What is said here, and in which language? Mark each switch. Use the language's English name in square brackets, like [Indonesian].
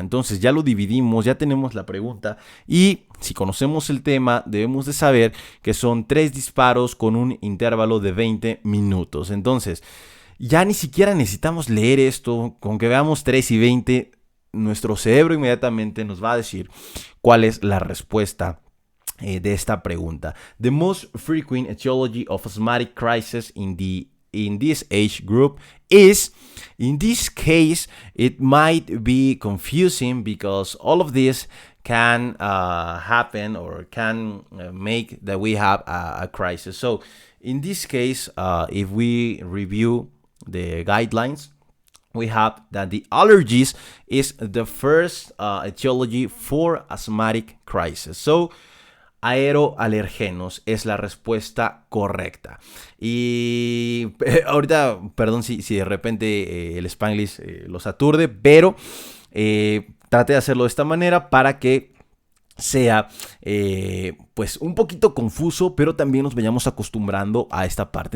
[Spanish] Entonces ya lo dividimos, ya tenemos la pregunta y si conocemos el tema debemos de saber que son 3 disparos con un intervalo de 20 minutos. Entonces ya ni siquiera necesitamos leer esto, con que veamos 3 y 20, nuestro cerebro inmediatamente nos va a decir cuál es la respuesta de esta pregunta. [English] The most frequent etiology of asthmatic crisis in this age group is, in this case, it might be confusing because all of this can happen or can make that we have a crisis. So in this case, if we review the guidelines, we have that the allergies is the first etiology for asthmatic crisis. So [Spanish] aeroalergenos es la respuesta correcta. Y ahorita, perdón si de repente el Spanglish los aturde, pero traté de hacerlo de esta manera para que sea pues un poquito confuso, pero también nos vayamos acostumbrando a esta parte.